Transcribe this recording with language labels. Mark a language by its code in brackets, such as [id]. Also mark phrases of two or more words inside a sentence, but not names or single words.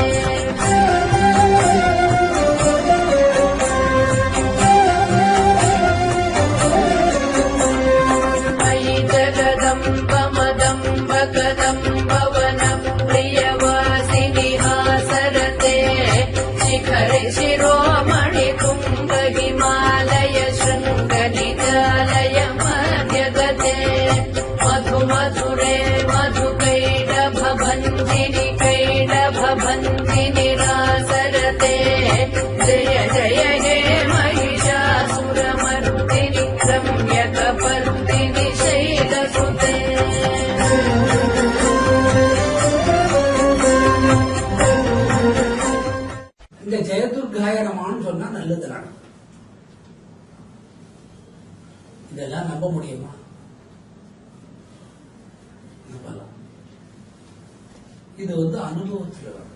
[sa] मयि जगदम्ब कदम्बवनप्रियवासिनि हासरते शिखरि शिरोमणि कुम्भ हिमालय शृङ्गनिजालय मध्यगते मधुमधुरे मधुकैडभबन्धिनि रासरते जय जय हे महिषासुरमर्दिनि रम्यकपर्दिनि शैलसुते [ta] இந்த ஜெயதுர்காய நமன்னு சொன்னா நல்லது நடக்கும். இதெல்லாம் நம்ப முடியுமா? நம்பலாம். இது அனுபவத்தில் வரும்.